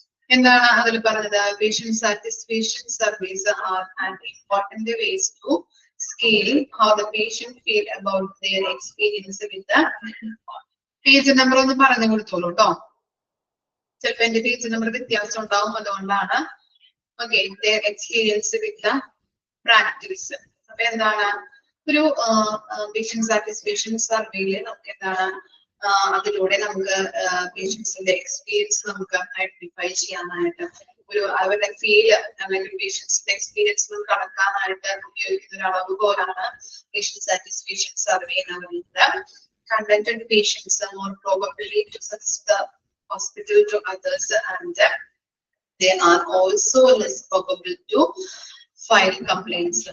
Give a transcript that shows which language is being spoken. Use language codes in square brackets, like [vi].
[ml] എന്താണ് അതിൽ പറഞ്ഞത്? [en] patient satisfaction service are an important ways to scale how the patient feel about their experience with the [ml] page number ഒന്ന് പറഞ്ഞു കൊടുത്തോളൂ കേട്ടോ. ചിലപ്പോ എന്റെ പേജ് നമ്പർ വ്യത്യാസം ഉണ്ടാവും, അതുകൊണ്ടാണ്. [en] Okay, their experience with the practice. [ml] അപ്പൊ എന്താണ് ഒരു പേഷ്യന്റ് സാറ്റിസ്ഫാക്ഷൻ സർവേയില് നമുക്ക് എന്താണ് അതിലൂടെ നമുക്ക് പേഷ്യൻസിന്റെ എക്സ്പീരിയൻസ് നമുക്ക് ഐഡന്റിഫൈ ചെയ്യാനായിട്ട്, ഒരു അവരുടെ ഫീല് അല്ലെങ്കിൽ പേഷ്യൻസിന്റെ എക്സ്പീരിയൻസ് കണക്കാനായിട്ട് ഉപയോഗിക്കുന്ന ഒരു അളവ് പോലാണ് പേഷ്യന്റ് സാറ്റിസ്ഫാക്ഷൻ സർവേ എന്ന് പറയുന്നത്. [en] Contented patients are more probably to suggest the hospital to others and they are also less probable to file complaints.